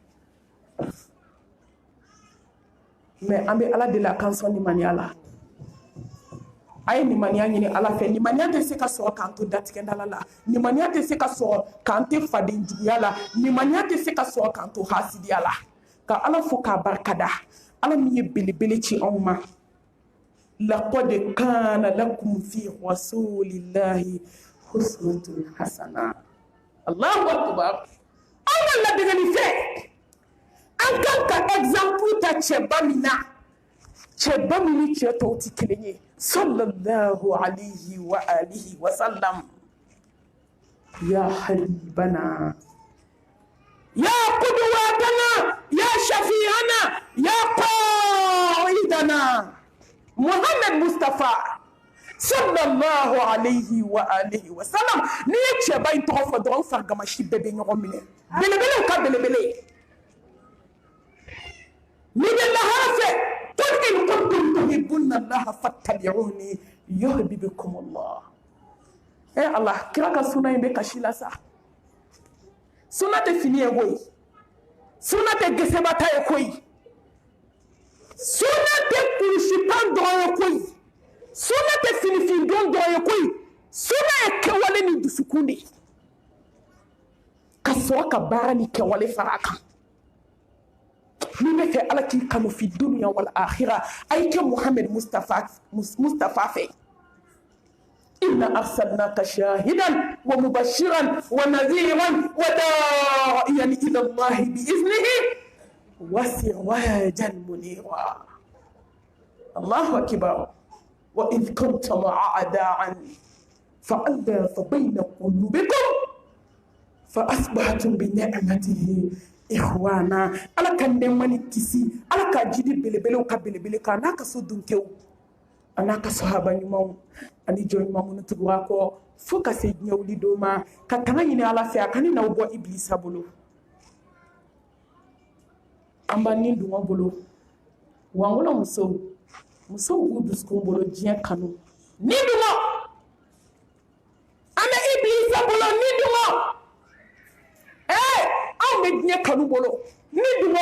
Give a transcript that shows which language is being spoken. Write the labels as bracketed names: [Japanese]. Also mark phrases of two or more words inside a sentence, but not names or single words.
[Bambara] mais an bɛ ala deli a k'an sɔn nimaniya la a ye nimaniya ɲini ala fɛ nimaniya tɛ se ka sɔrɔ k'an to datigɛndala la nimaniya tɛ se ka sɔrɔ k'an tɛ faden juguya la nimaniya tɛ se ka sɔrɔ k'an to hasidiya la ka ala fo k'a barikada ala min ye belebele ci anw ma [Arabic] لقد كان لكم في رسول الله أسوة حسنة الله أكبر [Bambara] an ka ladegeli fɛ an kan ka exemple ta cɛba min na cɛba min ni cɛ tɔw tɛ kelen ye [Arabic] صلى الله عليه وعلى آله وسلم يا حبيبنا يا قدوتنا يا شفيعنا يا قائدنا محمد مصطفى صلى الله عليه وعلى آله وسلم [Bambara] ni ye cɛba in tɔgɔ fɔ dɔrɔn farigamashi bɛɛ bɛ ɲɔgɔn minɛ belebelew ka belebele ni bɛ lahara fɛ [Arabic] قل إن كنتم تحبون الله فاتبعوني يحببكم الله [Bambara] Allah kira ka suna in bɛ kasi la sa suna tɛ fini ye koyi suna tɛ gesebata ye koyi suna tɛ kurusitan dɔrɔn ye koyi suna tɛ finifin don dɔrɔn ye koyi suna ye kɛwale ni dusukun de ka sɔrɔ ka baara ni kɛwale fara kan min bɛ fɛ ala k'i kanu [Arabic] في الدنيا والآخرة [Bambara] ay kɛ Muhammad Mustafa fɛ [Arabic] إنا أرسلناك شاهدا ومبشرا ونذيرا وداعيا إلى الله بإذنه وسراجا منيرا. الله أكبر. وإذ كنتم أعداء فألف بين قلوبكم فأصبحتم بنعمته إخوانا. [Bambara] Ala ka nɛɛma ni kisi, ala ka jidi belebelew ka belebele ka n'a ka so dunkew a n'a ka sahaba ɲumanw ani jɔn ɲuman minnu tugura kɔ fo ka se diɲɛ wuli don ma, ka tanga ɲini ala fɛ a ka ni n'aw bɔ ibilisa bolo. An b'an ni dungɔ bolo wa an wolo musow b'u dusukun bolo diɲɛ kanu ni dungɔ, an bɛ ibilisa bolo ni dungɔ, anw bɛ diɲɛ kanu bolo ni dungɔ.